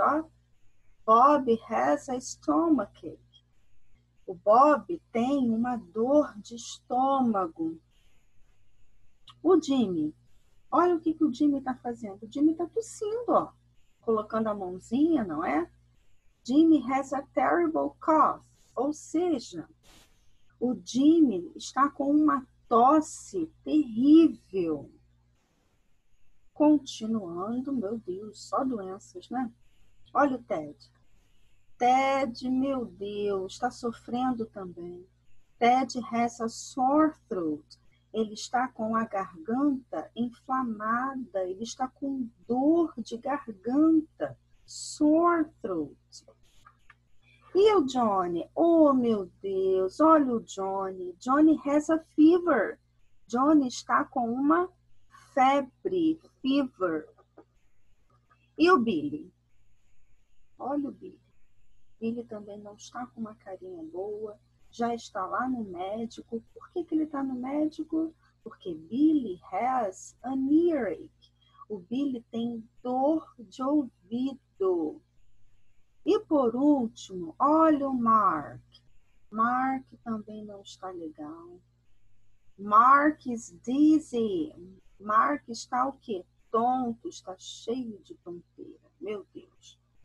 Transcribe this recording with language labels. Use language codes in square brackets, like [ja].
[en] Ó, Bob has a stomachache. [pt] O Bob tem uma dor de estômago. O Jimmy, olha o que o Jimmy está fazendo. O Jimmy está tossindo, ó, colocando a mãozinha, não é? [en] Jimmy has a terrible cough. [pt] Ou seja, o Jimmy está com uma tosse terrível. Continuando, meu Deus, só doenças, né? Olha o Ted. Ted, meu Deus, está sofrendo também. [en] Ted has a sore throat. [pt] Ele está com a garganta inflamada. Ele está com dor de garganta. Sore throat. E o Johnny? Oh, meu Deus, olha o Johnny. [en] Johnny has a fever. [pt] Johnny está com uma febre, fever. E o Billy? Olha o Billy. Billy também não está com uma carinha boa, já está lá no médico. Por que ele está no médico? Porque [en] Billy has an earache. [pt] O Billy tem dor de ouvido. E por último, olha o Mark. Mark também não está legal. [en] Mark is dizzy. [pt] Mark está o quê? Tonto, está cheio de tonteira. Meu Deus.